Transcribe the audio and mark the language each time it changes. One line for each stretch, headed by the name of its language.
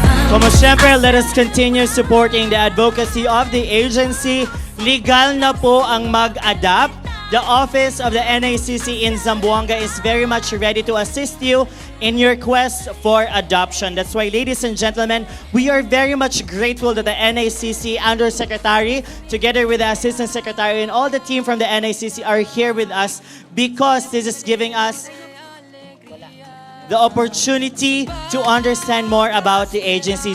Filipino: Como siyempre,
English: let us continue supporting the advocacy of the agency.
Filipino: Legal na po ang mag-adapt.
English: The office of the NACC in Zamboanga is very much ready to assist you in your quest for adoption. That's why, ladies and gentlemen, we are very much grateful that the NACC Undersecretary, together with the Assistant Secretary and all the team from the NACC are here with us because this is giving us the opportunity to understand more about the agency.